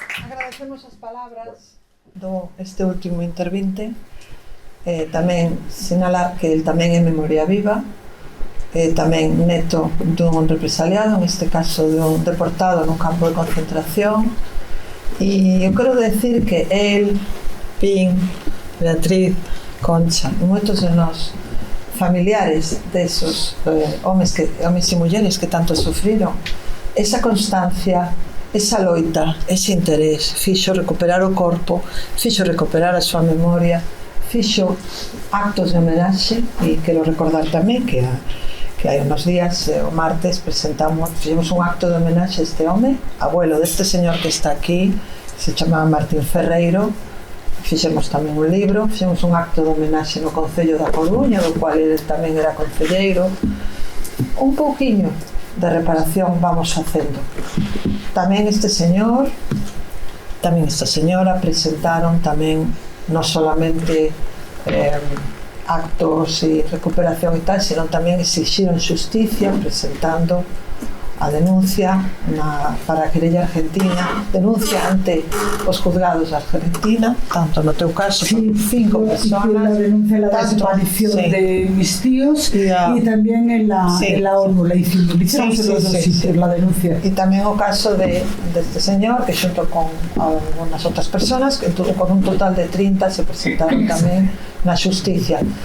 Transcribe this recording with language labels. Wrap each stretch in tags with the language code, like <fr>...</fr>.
<gl>Agradecemos as palabras este último intervinte. Tamén sinalar que el tamén é memoria viva, tamén neto dun represaliado, en este caso dun deportado nun campo de concentración, e eu quero decir que el, Pin, Beatriz, Concha e moitos de nós familiares desos homes e mulleres que tanto sufriron, esa constancia, esa loita, ese interés fixo recuperar o corpo, fixo recuperar a súa memoria, fixo actos de homenaxe. E quero recordar tamén que hai unos días, o martes, fixemos un acto de homenaxe a este home, abuelo deste señor que está aquí, se chamaba Martín Ferreiro. Fixemos tamén un libro, fixemos un acto de homenaxe no Concello da Coruña, do cual ele tamén era concelleiro. Un pouquiño de reparación vamos facendo. Tamén este señor, tamén esta señora presentaron tamén non solamente actos e recuperación e tal, sino tamén exixiron xusticia presentando a denuncia para a querella argentina, denuncia ante os juzgados de Argentina, tanto no teu caso,</gl> <es>sí, 5 personas. La denuncia la desaparición de mis tíos y también en la ONU la hicimos. La denuncia.</es> <gl>Y tamén o caso de este señor, que xunto con algunas outras personas, que con un total de 30 se presentaron tamén na xusticia.</gl>